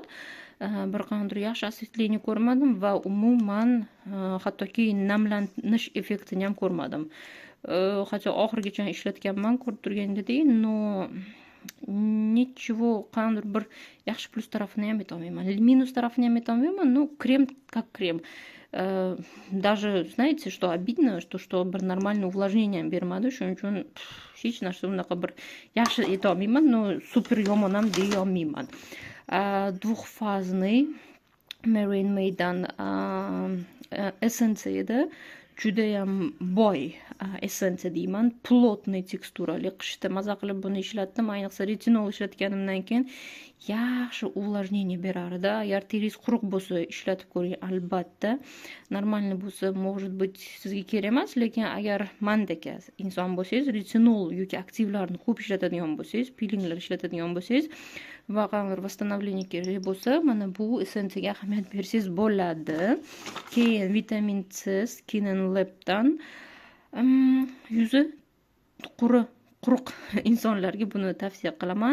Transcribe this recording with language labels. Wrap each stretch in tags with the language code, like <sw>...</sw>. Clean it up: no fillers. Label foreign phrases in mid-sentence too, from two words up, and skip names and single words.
<uz>Bir qanday yaxshi осветление ko'rmadim va umuman hattoki namlanish effektini ham ko'rmadim. Hatto oxirigacha ishlatganman, ko'rib turgandek,</uz> <ru>но ничего</ru> <uz>qanday bir yaxshi plus tarafini ham aytolmayman, minus tarafini ham aytolmayman.</uz> <ru>Ну, крем как крем. Даже, знаете, что обидно, что bir нормальный увлажнение</ru> <uz>ham bermadi. Shuning uchun hech narsa unaqa bir yaxshi aytolmayman, но super yomon ham deya olmayman. Двухфазный Marine Maydan essensiya edi. Judayam boy essensiya deyman. Plotniy teksturali. Qishda maza qilib buni ishlatdim. Ayniqsa retinol ishlatganimdan keyin yaxshi увлажнение berardi. Agar teringiz quruq bo'lsa, ishlatib ko'ring, albatta. Normalniy bo'lsa,</uz> <ru>может быть,</ru> <uz>sizga kerak emas, lekin agar mendek inson bo'lsangiz, retinol yoki aktivlarni ko'p ishlatadigan bo'lsangiz, pilinglar ishlatadigan bo'lsangiz va qanday восстановление kerak bo'lsa, mana bu essensiyaga ahamiyat bersangiz bo'ladi. Keyin vitamin C Skin and Lab'dan yuzi quruq insonlarga buni tavsiya qilaman.</uz>